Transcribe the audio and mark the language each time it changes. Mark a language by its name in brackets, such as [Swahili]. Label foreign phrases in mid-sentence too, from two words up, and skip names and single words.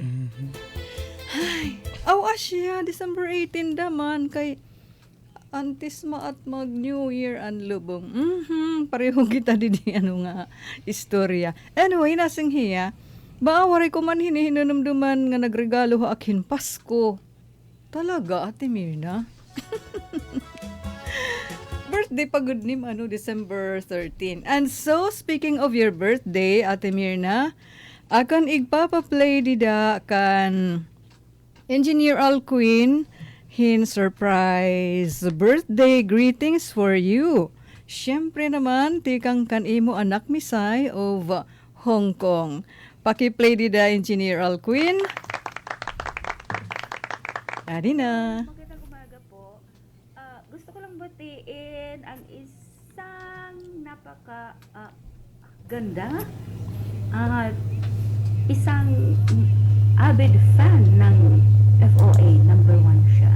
[Waray] Ay, asya, December 18 daman, kay antisma at mag New Year ang lubong. Pareho kita di nga istorya. Anyway, nasing hiya, baawari ko man hinihinunumduman nga nagregalo ha akin Pasko. Talaga, Ate Mirna? Birthday pagod ni December 13. [English] And so, speaking of your birthday, [Waray] Ate Mirna, Akan igpapaplay dida kan Engineer Alquin hin [English] surprise birthday greetings for you. [Waray] Siyempre naman, tikang kan imo anak Misay of Hong Kong. Paki-play dida Engineer Alquin. Adi na. [Filipino] Magandang umaga po. Gusto ko lang batiin ang isang napaka ganda at isang [English] avid fan [Filipino] ng FOA, number 1 siya.